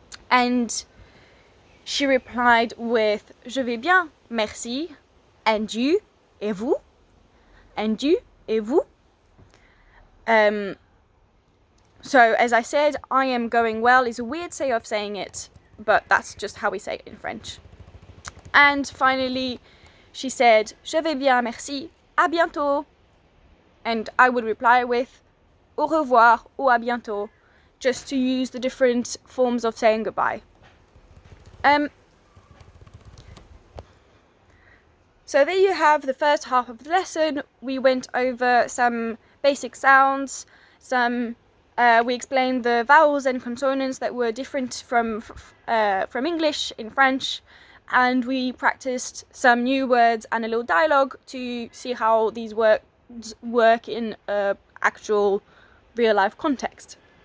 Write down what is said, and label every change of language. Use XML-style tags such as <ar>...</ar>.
<en>And she replied with</en> <fr>je vais bien, merci,</fr> <en>and you,</en> <fr>et vous,</fr> <en>and you,</en> <fr>et vous.</fr> <en>So as I said, I am going well is a weird way of saying it, but that's just how we say it in French. And finally, she said,</en> <fr>je vais bien, merci, à bientôt.</fr> <en>And I would reply with</en> <fr>au revoir</fr> <en>or</en> <fr>à bientôt,</fr> <en>just to use the different forms of saying goodbye. So there you have the first half of the lesson. We went over some basic sounds, we explained the vowels and consonants that were different from English in French, and we practiced some new words and a little dialogue to see how these words work in actual real life context.</en>